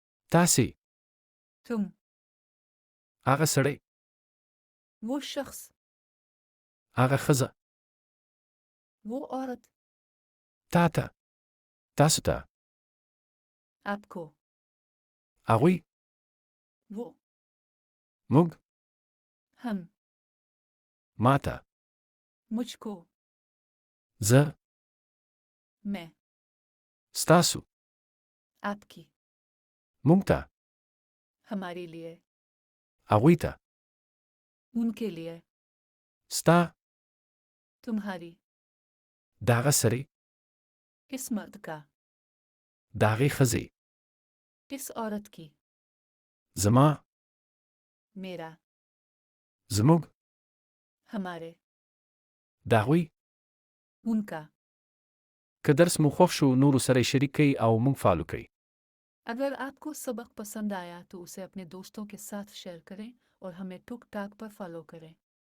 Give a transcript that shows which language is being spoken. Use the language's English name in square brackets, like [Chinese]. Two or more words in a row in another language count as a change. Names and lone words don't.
[Pashto] تاسې. [Urdu] तुम, [Pashto] هغه سړی. [Urdu] وہ شخص, [Pashto] هغه ښځه. [Urdu] وہ عورت, [Pashto] تا ته. تاسو ته. [Urdu] आपको, [Pashto] هغوی. [Urdu] वो, [Pashto] موږ. [Urdu] हम, [Pashto] ما ته. [Urdu] मुझको, [Pashto] زه. [Urdu] मैं, [Pashto] ستاسو. [Urdu] आपकी, [Pashto] موږ ته. [Urdu] ہمارے لیے, [Pashto] هغوی ته. [Urdu] ان کے لیے, [Pashto] ستا. [Urdu] तुम्हारी, [Pashto] د هغه سړي. [Urdu] کس مرد کا, [Pashto] د هغې ښځې. [Urdu] کس عورت کی, [Pashto] زما. [Urdu] मेरा, [Pashto] زموږ. [Urdu] हमारे, [Pashto] د هغوی. [Urdu] उनका. [Pashto] که درس مو خوښ شو نورو سره یې شریک کړئ او موږ فالو کړئ. [Urdu] اگر آپ کو سبق پسند آیا تو اسے اپنے دوستوں کے ساتھ شیئر کریں اور ہمیں ٹک ٹاک پر فالو کریں.